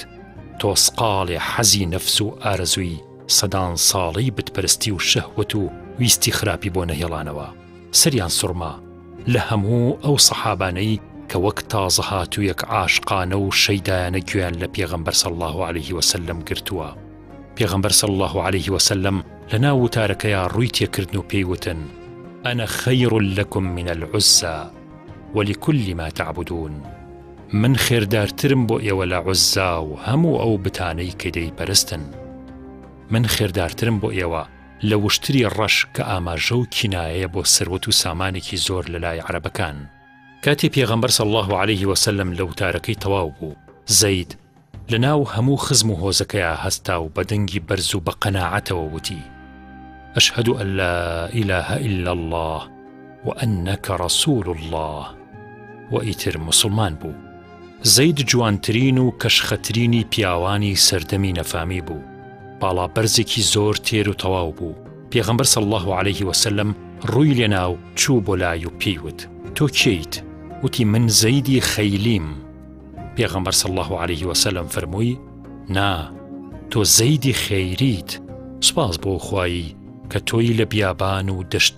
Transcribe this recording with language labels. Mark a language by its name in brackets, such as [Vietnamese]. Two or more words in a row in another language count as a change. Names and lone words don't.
[Central Kurdish] تۆسقاڵێ حەزی نەفس و ئارەزووی سەدان ساڵی بتپەرستی و شەهوەت و ویستی خراپی بۆ نەهێڵانەوە سەریان سوڕما لە هەموو ئەو سەحابانەی کە وەک تازە هاتوویەک عاشقانە و شەیدایانە گوێیان لە پێغەمبەر [Arabic] صلی الله عليه وسلم [Central Kurdish] گرتووە پێغەمبەر [Arabic] صلی الله عليه وسلم [Central Kurdish] لە ناو وتارەکەیە ڕووی تێکردن و پێیوتن [Arabic] أنا خير لكم من العزى ولكل ما تعبدون [Central Kurdish] من خێردارترم بۆ ئێوە لە عوزا و هەموو ئەو بتانەی کە دەیپەرستن من خێردارترم بۆ ئێوە لە وشتری ڕەش کە ئاماژە و کینایە بۆ سەروەت و سامانێکی زۆر لە لای عەرەبەکان کاتی پێغەمبەر [Arabic] صلی الله عليه وسلم [Central Kurdish] لە وتارەکەی تەواو بوو زەید لە ناو هەموو خزم و هۆزەکەیە هەستا و بە دەنگی بەرز و بە قەناعەتەوە وتی [Arabic] أشهد أن لا إله إلا الله وأنك رسول الله [Central Kurdish] وإيتر مسلمان بو زەید جوانترین و کەشخەترینی پیاوانی سەردەمی نەفامی بوو باڵا بەرزێکی زۆر تێر و تەواو بوو پێغەمبەر [Arabic] صلی الله عليه وسلم [Central Kurdish] ڕووی لێناو چوو بۆ لای و پێیوت تۆ کێیت وتی من زەیدی خەیلیم پێغەمبەر [Arabic] صلی الله عليه وسلم [Central Kurdish] فەرمووی نا تۆ زەیدی خەیریت سوپاس بۆ خوایی کە تۆی لە بیابان و دەشت